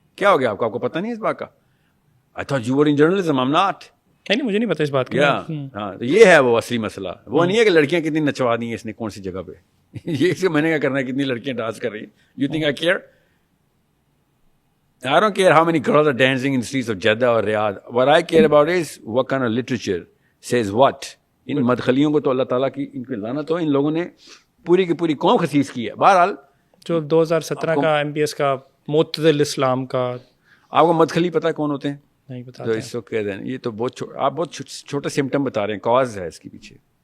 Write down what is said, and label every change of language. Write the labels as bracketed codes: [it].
[ur] کیا ہو گیا آپ کو پتہ نہیں اس بات کا؟ [en] I thought you were in journalism, I am not. [ur] نہیں مجھے نہیں پتا اس بات کا. ہاں تو یہ ہے وہ اصلی مسئلہ. وہ نہیں ہے کہ لڑکیاں کتنی نچوا دی ہیں اس نے کون سی جگہ پہ, یہ اس میں نے کیا کرنا ہے کتنی لڑکیاں ڈانس کر رہی ہیں. [en] You think I care? I don't care how many girls are dancing in the streets of Jeddah or Riyadh. What I care about is what kind of literature says what. [ur] ان مدخلیوں کو تو اللہ تعالیٰ کی ان کی لعنت ہو, ان لوگوں نے پوری کی پوری قوم خسیس کی ہے. بہرحال جو 2017 کا MBS کا معتدل اسلام کا, آپ کو مدخلی پتہ ہے کون ہوتے ہیں؟ نہیں بتا. تو اس کو کہہ دیں, یہ تو بہت آپ بہت چھوٹا سمٹم بتا رہے ہیں, کاز ہے اس کے پیچھے